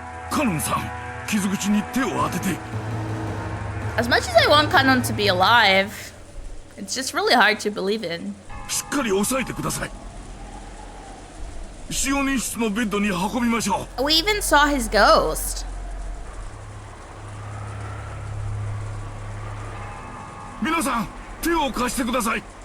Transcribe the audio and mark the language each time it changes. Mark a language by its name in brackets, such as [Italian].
[Japanese] カノンさん、傷口に手を当てて。 [English] As much as I want Kanon to be alive, it's just really hard to believe in. [Japanese] しっかり押さえてください。使用人室のベッドに運びましょう。 [English] We even saw his ghost. [Japanese] 皆さん、手を貸してください。